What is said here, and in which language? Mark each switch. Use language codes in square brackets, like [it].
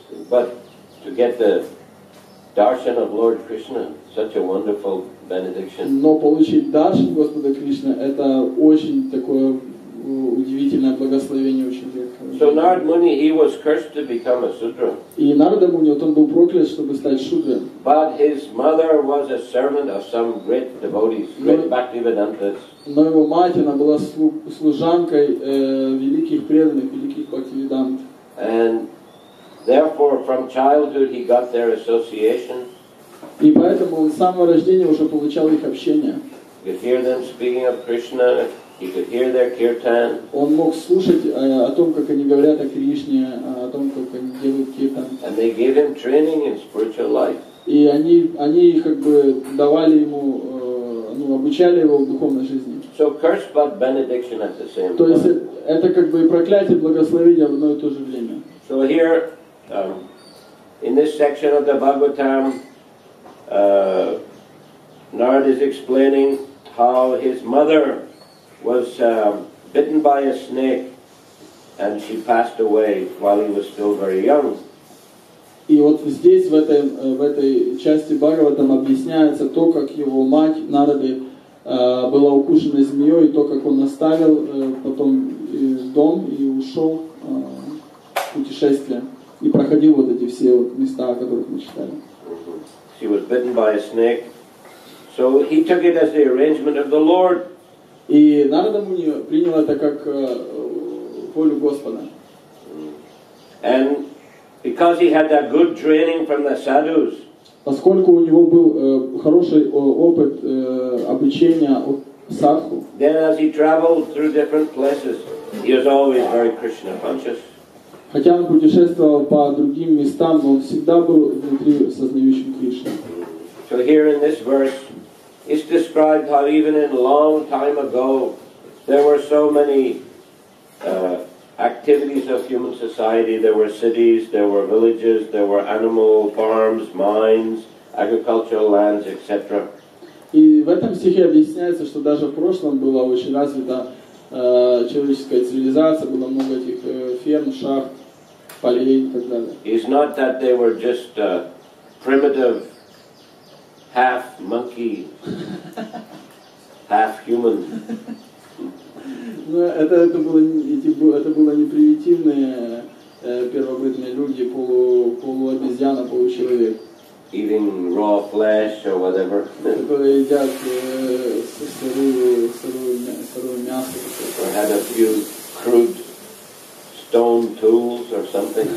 [en] But to get the darshan of Lord Krishna, such a wonderful benediction. [ru] Но получить даршан Господа Кришны, это очень такое удивительное благословение, очень редкое. [en] So Narad Muni, he was cursed to become a Sudra. [ru] И Нарада Муни, он был проклят, чтобы стать шудрой. [en] But his mother was a servant of some great devotees, great Bhaktivedantas. [ru] Но его мать, она была служанкой великих преданных, великих Бхактиведант. [en] And therefore, from childhood, he got their association. [ru] И поэтому он с самого рождения уже получал их общение. [en] You could hear them speaking of Krishna. He could hear their kirtan. [ru] Он мог слушать о том, как они говорят о Кришне, о том, как они делают киртан. [en] And they gave him training in spiritual life. [ru] И они давали ему, обучали его в духовной жизни. [en] So curse but benediction at the same time. [ru] То есть это и проклятие, и благословение в одно и то же время. [en] So here, in this section of the Bhagavatam, Narad is explaining how his mother was bitten by a snake and she passed away while he was still very young. [ru] И вот здесь, в этой части Бхагаватам объясняется то, как его мать Нарады была укушена змеей, и то, как он оставил потом дом и ушел в путешествие. И проходил вот эти все места, о которых мы читали. [en] She was bitten by a snake. So he took it as the arrangement of the Lord. [ru] И Нарада Муни принял это как волю Господа. [en] And because he had that good training from the sadhus, [ru] поскольку у него был хороший опыт обучения от садху, [en] then as he traveled through different places, he was always very Krishna conscious. [ru] хотя он путешествовал по другим местам, но он всегда был внутри сознающим Кришну. [en] So here in this verse, it's described how even in a long time ago, there were so many activities of human society. There were cities, there were villages, there were animal farms, mines, agricultural lands, etc. [ru] И в этом стихе объясняется, что даже в прошлом была очень развита человеческая цивилизация, было много этих ферм, шахт, полей и так далее. [en] It's not that they were just primitive, half monkey, half human. [ru] Но это было не примитивные первобытные люди, полуобезьяна, получеловек. [en] Eating raw flesh or whatever. [ru] Которые едят сырое мясо. [en] Or had a few crude stone tools or something.